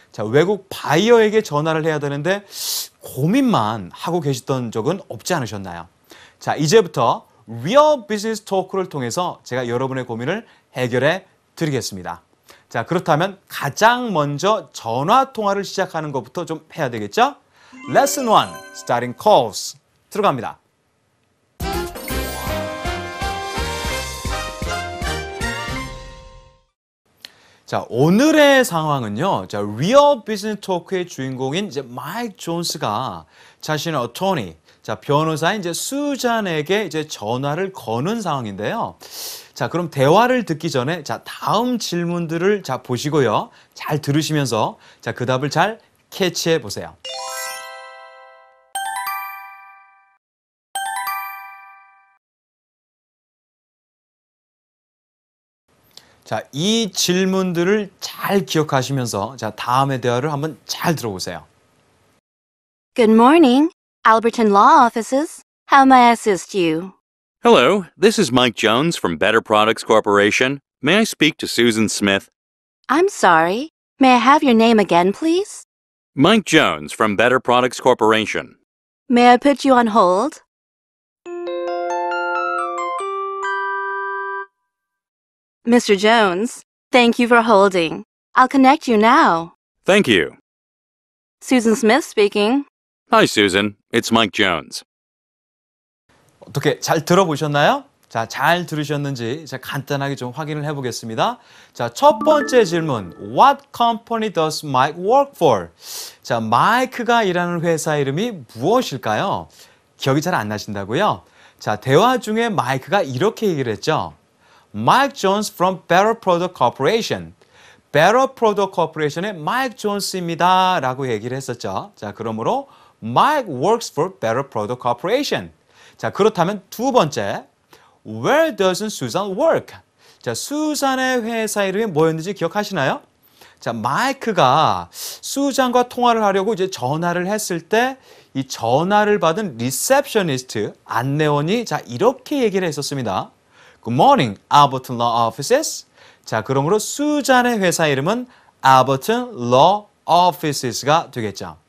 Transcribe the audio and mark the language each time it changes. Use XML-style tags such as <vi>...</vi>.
<ko>외국 바이어에게 전화를 해야 되는데 고민만 하고 계셨던 적은 없지 않으셨나요? 이제부터 리얼 비즈니스 토크를 통해서 제가 여러분의 고민을 해결해 드리겠습니다. 그렇다면 가장 먼저 전화 통화를 시작하는 것부터 좀 해야 되겠죠?</ko> <en>Lesson 1, Starting Calls</en> <ko>들어갑니다. 오늘의 상황은요, 리얼 비즈니스 토크의 주인공인 마이크 존스가 자신의 어토니, 변호사인 수잔에게 전화를 거는 상황인데요. 그럼 대화를 듣기 전에 다음 질문들을 보시고요. 잘 들으시면서 그 답을 잘 캐치해 보세요. 이 질문들을 잘 기억하시면서 다음의 대화를 한번 잘 들어보세요.</ko> <en>Good morning, Alberton Law Offices. How may I assist you? Hello, this is Mike Jones from Better Products Corporation. May I speak to Susan Smith? I'm sorry. May I have your name again, please? Mike Jones from Better Products Corporation. May I put you on hold? Mr. Jones, thank you for holding. I'll connect you now. Thank you. Susan Smith speaking. Hi, Susan. It's Mike Jones.</en> <ko>어떻게 잘 들어보셨나요? 잘 들으셨는지 간단하게 좀 확인을 해보겠습니다. 첫 번째 질문,</ko> <en>What company does Mike work for?</en> <ko>마이크가 일하는 회사 이름이 무엇일까요? 기억이 잘 안 나신다고요? 대화 중에 마이크가 이렇게 얘기를 했죠.</ko> <en>Mike Jones from Better Product Corporation. Better Product Corporation의 Mike Jones입니다.</en> <ko>라고 얘기를 했었죠. 그러므로</ko> <en>Mike works for Better Product Corporation.</en> <ko>그렇다면 두 번째,</ko> <en>Where doesn't Susan work?</en> <ko>수잔의 회사 이름이 뭐였는지 기억하시나요? 마이크가 수잔과 통화를 하려고 전화를 했을 때 이 전화를 받은 리셉셔니스트, 안내원이 이렇게 얘기를 했었습니다.</ko> <en>Good morning, Alberton Law Offices.</en> <ko>그러므로 수잔의 회사 이름은 Alberton Law Offices가 되겠죠.</ko>